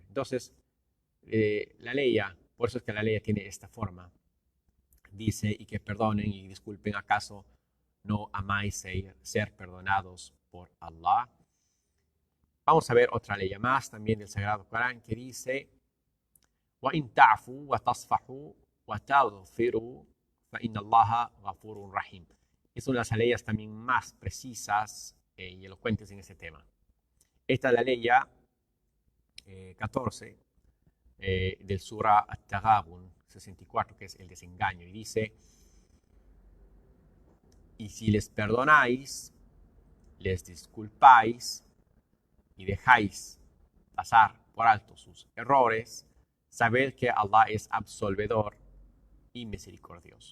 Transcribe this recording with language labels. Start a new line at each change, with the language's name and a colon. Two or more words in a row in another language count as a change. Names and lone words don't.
Spanish: Entonces, la ley, por eso es que la ley tiene esta forma, dice, y que perdonen y disculpen, ¿acaso no amáis ser perdonados por Allah? Vamos a ver otra ley más también del Sagrado Corán que dice,
Arabic: وَإِن تَعْفُوا وَتَصْفَحُوا وَتَغْفِرُوا فَإِنَّ اللَّهَ غَفُورٌ رَحِيمٌ.
Spanish: Es una de las leyes también más precisas y elocuentes en ese tema. Esta es la ley 14 del Surah At-Taghabun 64, que es el desengaño, y dice, y si les perdonáis, les disculpáis y dejáis pasar por alto sus errores, sabed que Allah es absolvedor y misericordioso.